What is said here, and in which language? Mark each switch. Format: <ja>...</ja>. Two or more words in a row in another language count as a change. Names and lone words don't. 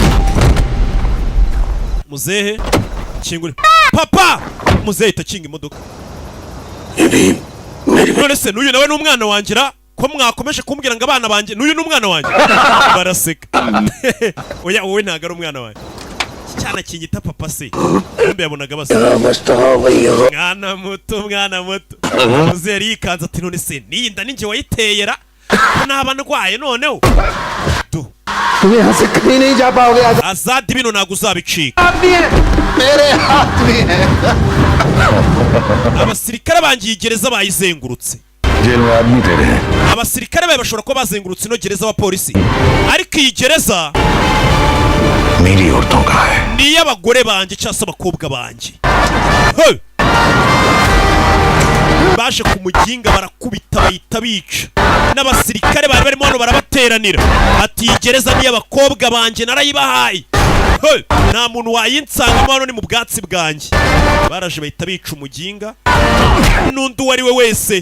<rw>muzehe kingure papa muzehe itakinga imodoka none se n'uyu nawe n'umwana wangira ko mwakomeje kumbwira ngo abana banjye n'uyu n'umwana wanjye baraseka oya wowe ntago ari umwana wanjye cyana kinyita papa se mbe yabonaga basa mwana muto muzehe yari yikanze ati none se niyi nda ninjye wayiteyera naba ndwaye noneho</rw> <hi>तुम यहाँ से कहीं नहीं जा पाओगे</hi> <rw>Azad bino ntago uzabicika</rw> <hi>मेरे हाथ में है</hi> <rw>abasirikare bangiye gereza bayizengurutse</rw> <hi>जेल में आदमी तेरे हैं</hi> <rw>abasirikare bawe bashobora kuba bazengurutse ino gereza abapolisi ariko iyi gereza</rw> <hi>मेरी औरतों का है</hi> <rw>ni iy'abagore banjye cyangwa se abakobwa banjye. Hey! baje kumuginga barakubita bahita bica n'abasirikare bari barimo hano barabateranira ati iyi gereza ni iy'abakobwa banjye narayibahaye. Hey! nta muntu wayinsangamo hano ni mu bwatsi bwanjye. baraje bahita bica umuginga n'undi uwo ari we wese.</rw>